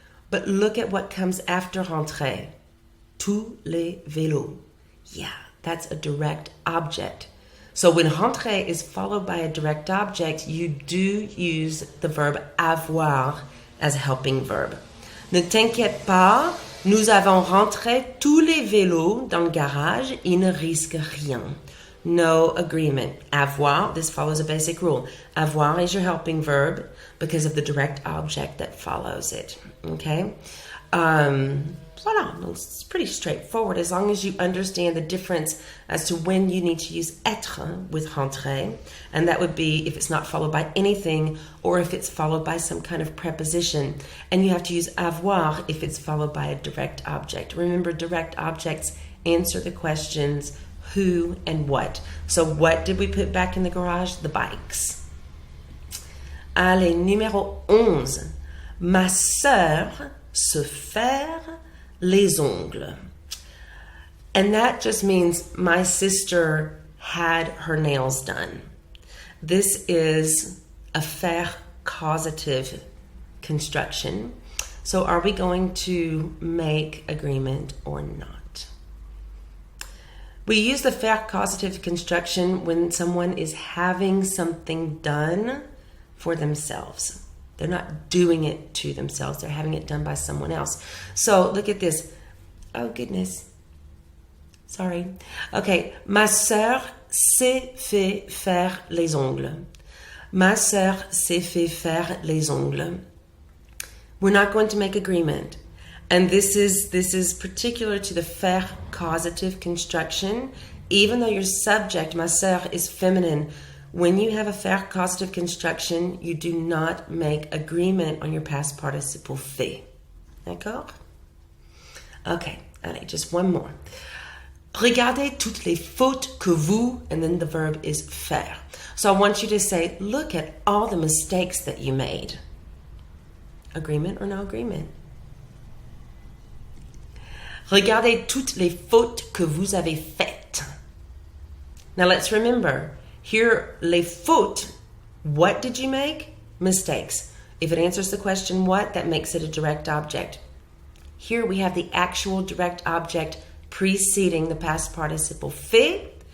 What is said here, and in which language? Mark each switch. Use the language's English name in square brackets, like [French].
[English] But look at what comes after rentrer. [French] Tous les vélos. [English] Yeah, that's a direct object. So when rentrer is followed by a direct object, you do use the verb avoir as a helping verb. [French] Ne t'inquiète pas, nous avons rentré tous les vélos dans le garage, il ne risque rien. [English] no agreement. Avoir, this follows a basic rule. Avoir is your helping verb because of the direct object that follows it. Okay? Voilà, it's pretty straightforward as long as you understand the difference as to when you need to use être with rentrer, and that would be if it's not followed by anything or if it's followed by some kind of preposition, and you have to use avoir if it's followed by a direct object. Remember, direct objects answer the questions who and what. So what did we put back in the garage? The bikes. [French] Allez, numéro 11. Ma sœur se faire les ongles. [English] And that just means my sister had her nails done. This is a faire causative construction. So are we going to make agreement or not? We use the faire causative construction when someone is having something done for themselves. They're not doing it to themselves. They're having it done by someone else. So look at this. Oh, goodness. Sorry. Okay. [French] Ma sœur s'est fait faire les ongles. Ma sœur s'est fait faire les ongles. [English] We're not going to make agreement. And this is particular to the faire causative construction. Even though your subject, ma sœur, is feminine, when you have a faire causative construction, you do not make agreement on your past participle fait. [French] D'accord? [English] Okay, allez, just one more. [French] Regardez toutes les fautes que vous, [English] and then the verb is faire. So I want you to say, look at all the mistakes that you made. Agreement or no agreement? [French] Regardez toutes les fautes que vous avez faites. [English] Now let's remember, here, les fautes, what did you make? Mistakes. If it answers the question what, that makes it a direct object. Here we have the actual direct object preceding the past participle fait.